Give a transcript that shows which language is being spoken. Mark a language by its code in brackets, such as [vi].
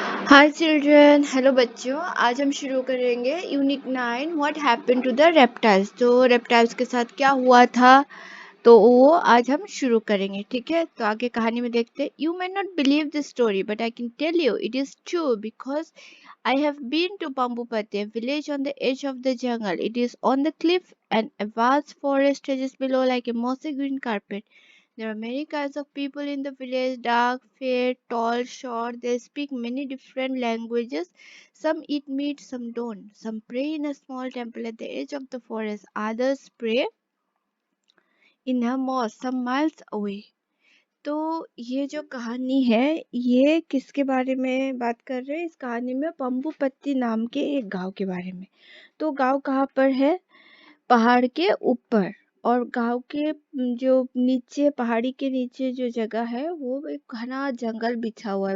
[en] Hi children, hello बच्चों। [hi] आज हम शुरू करेंगे [en] Unit 9 what happened to the reptiles. [hi] तो रेप्टाइल्स के साथ क्या हुआ था, तो वो आज हम शुरू करेंगे। ठीक है, तो आगे कहानी में देखते हैं। [en] You may not believe this story but I can tell you it is true because I have been to Pambupati, a village on the edge of the jungle. It is on the cliff and a vast forest stretches below like a mossy green carpet. There are many kinds of people in the village, dark, fair, tall, short. They speak many different languages. Some eat meat, some don't. Some pray in a small temple at the edge of the forest. Others pray in a mosque some miles away. [hi] तो ये जो कहानी है, ये किसके बारे में बात कर रहे हैं? इस कहानी में पंबुपत्ती नाम के एक गांव के बारे में। तो गांव कहाँ पर है? पहाड़ के ऊपर। और गांव के जो नीचे, पहाड़ी के नीचे जो जगह है, वो एक घना जंगल बिछा हुआ है।